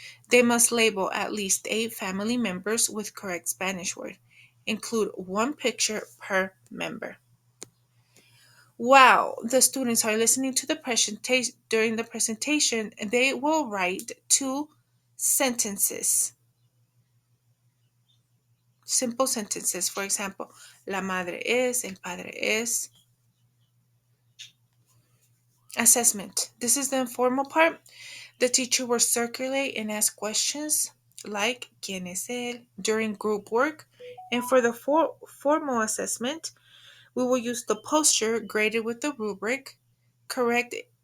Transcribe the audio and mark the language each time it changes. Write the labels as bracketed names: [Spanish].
[English] They must label at least 8 family members with correct Spanish word. Include 1 picture per member. While the students are listening to the presentation, during the presentation, they will write 2 sentences. Simple sentences. For example, [Spanish] la madre es, el padre es. [English] Assessment. This is the informal part. The teacher will circulate and ask questions like [Spanish] ¿Quién es él? [English] During group work. And for the formal assessment, we will use the poster graded with the rubric, correct